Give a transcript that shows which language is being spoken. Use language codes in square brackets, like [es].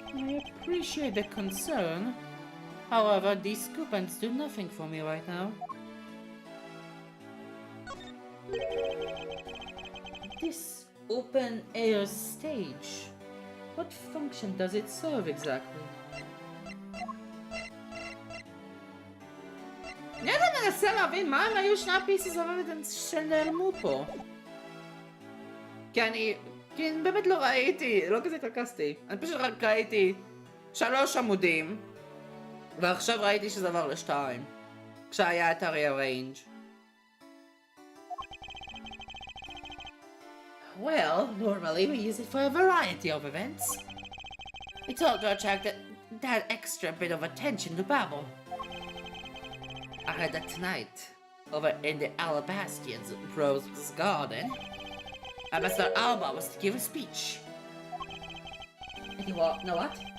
[en] I appreciate the concern. However, these coupons do nothing for me right now. This open-air stage, what function does it serve exactly? [he] אני מנסה להבין מה הם היו שני [en] pieces of evidence [he] שנעלמו פה. כי אני באמת לא ראיתי, לא כזה התרכזתי. אני פשוט רק ראיתי 3 עמודים, ועכשיו ראיתי שזה עבר ל2, כשהיה את ה-rearrange. [en] Well, normally we use it for a variety of events. It's all to attract that extra bit of attention to Babel. I heard that tonight, over in the Alabastian's Rose Garden, Ambassador Alba was to give a speech. And you know what?